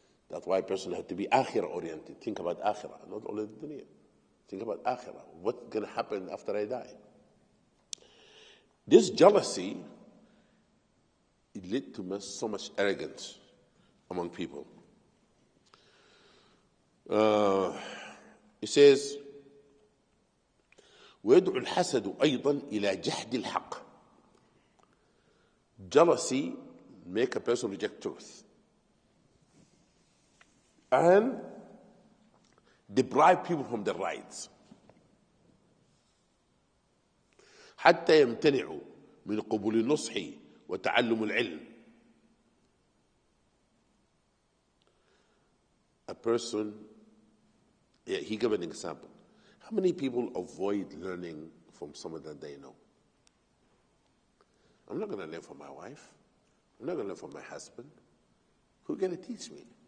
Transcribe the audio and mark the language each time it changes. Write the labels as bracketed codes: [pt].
[en] That's why a person has to be akhirah oriented. Think about akhirah, not only the dunya. Think about akhirah. What's going to happen after I die? This jealousy, it led to so much arrogance among people. [ar] It says, ويدعو الحسد أيضا إلى جحد الحق. [en] Jealousy make a person reject truth and deprive people from their rights. [ar] حتى يمتنعوا من قبول النصح وتعلم العلم. [en] A person, he gave an example. How many people avoid learning from someone that they know? I'm not going to learn from my wife. I'm not going to learn from my husband. Who's going to teach me?